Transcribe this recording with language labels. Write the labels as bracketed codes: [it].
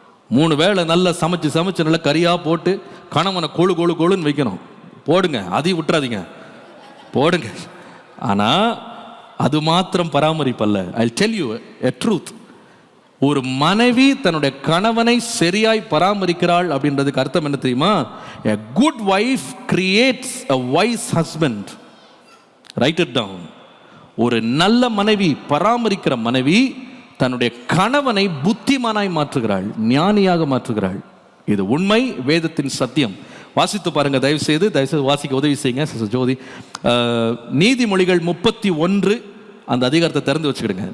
[ta] 3 வேளை நல்லா சமைச்சு நல்லா கறியா போட்டு கணவனை கொழுன்னு வைக்கணும். போடுங்க, அதையும் விட்டுறாதீங்க, போடுங்க. ஆனா அது மாத்திரம் பராமரிப்பல்ல. [en] I tell you a truth. [ta] ஒரு மனைவி தன்னுடைய கணவனை சரியாய் பராமரிக்கிறாள் அப்படின்றதுக்கு அர்த்தம் என்ன தெரியுமா? [en] a good wife creates a wise husband. write it down. [ta] ஒரு நல்ல மனைவி, பராமரிக்கிற மனைவி தன்னுடைய கணவனை புத்திமானாய் மாற்றுகிறாள், ஞானியாக மாற்றுகிறாள். இது உண்மை, வேதத்தின் சத்தியம். வாசித்து பாருங்க, தயவு செய்து வாசிக்க உதவி செய்யுங்க ஜோதி. நீதிமொழிகள் 31 அந்த அதிகாரத்தை திறந்து வச்சுக்கிடுங்க.